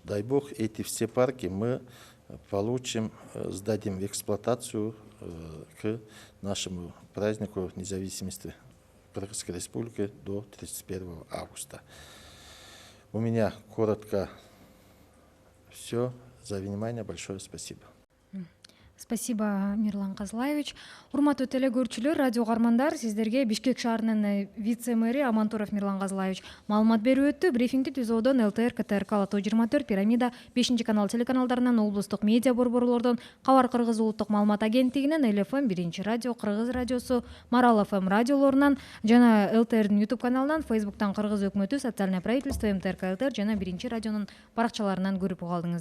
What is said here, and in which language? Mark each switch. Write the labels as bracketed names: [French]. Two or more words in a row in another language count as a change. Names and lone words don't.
[Russian] Дай Бог, эти все парки мы получим, сдадим в эксплуатацию к нашему празднику независимости Кыргызской Республики до 31 августа. У меня коротко все. За внимание большое спасибо. Спасибо, Мирлан Казлаевич. [Kyrgyz] Урматтуу теле көрүүчүлөр, радио угармандар, сиздерге Бишкек шаарынын вице-мэри Амантуров Мирлан Казлаевич маалымат берип өттү. Брифингди түзүүдөн ЛТР, КТРК, Лото 24, Пирамида, 5 канал телеканалдарынан, облустук медиа борборлордон, Кабар Кыргыз улуттук маалымат агенттигинен, ЛФМ, 1 радио, Кыргыз радиосу, Марал ФМ радиолорунан жана ЛТРдин YouTube каналынан, Facebooктан Кыргыз өкмөтү, [Russian] социальное правительство, [Kyrgyz] МТРК ЛТР жана 1 радионун баракчаларынан көрүп калдыңыздар.